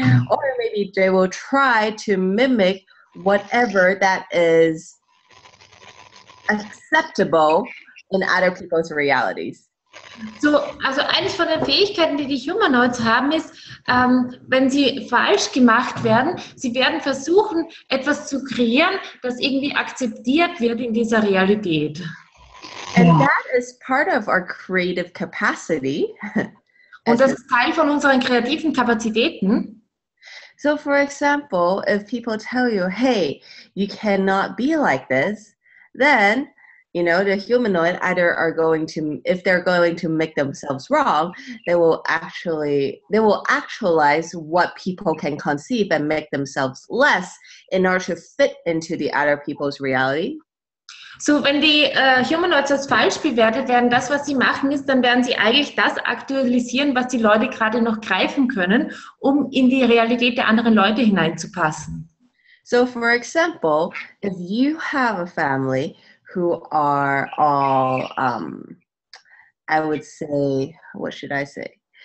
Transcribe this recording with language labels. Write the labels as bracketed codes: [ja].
[en] Or maybe they will try to mimic whatever that is acceptable in other people's realities. [de] So, also eine von den Fähigkeiten, die die Humanoids haben, ist, wenn sie falsch gemacht werden, sie werden versuchen, etwas zu kreieren, das irgendwie akzeptiert wird in dieser Realität. [en] And that is part of our creative capacity. [de] Und das ist Teil von unseren kreativen Kapazitäten. [en] So, for example, if people tell you, hey, you cannot be like this, then, you know, the humanoid either are going to, if they're going to make themselves wrong, they will actualize what people can conceive and make themselves less in order to fit into the other people's reality. [de] So, wenn die Humanoids als falsch bewertet werden, das, was sie machen, ist, dann werden sie eigentlich das aktualisieren, was die Leute gerade noch greifen können, um in die Realität der anderen Leute hineinzupassen. [en] So, for example, if you have a family who are all, I would say, what should I say?